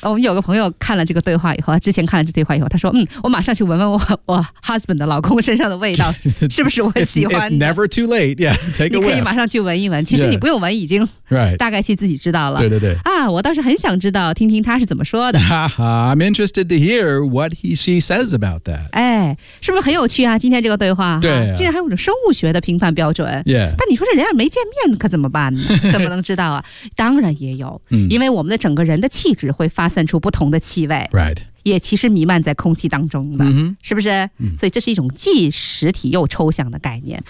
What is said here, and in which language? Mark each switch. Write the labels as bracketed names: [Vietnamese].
[Chinese] 我们有个朋友看了这个对话以后，之前看了这对话以后，他说，我马上去闻闻我 husband 的老公身上的味道，是不是我喜欢的。 [English] It's never too late. Yeah, take a whiff. [Chinese] 你可以马上去闻一闻。其实你不用闻，已经大概其自己知道了。对对对。啊，我倒是很想知道，听听他是怎么说的。 [English] I'm interested to hear what she says about that. [Chinese] 哎，是不是很有趣啊？今天这个对话，对，竟然还有种生物学的评判标准。 [English] Yeah. [Chinese] 但你说这人要没见面，可怎么办呢？怎么能知道啊？当然也有，因为我们的整个人的气质会发散出不同的气味。 [English] Right. [Chinese] 也其实弥漫在空气当中的， mm-hmm. 是不是？所以这是一种既实体又抽象的概念。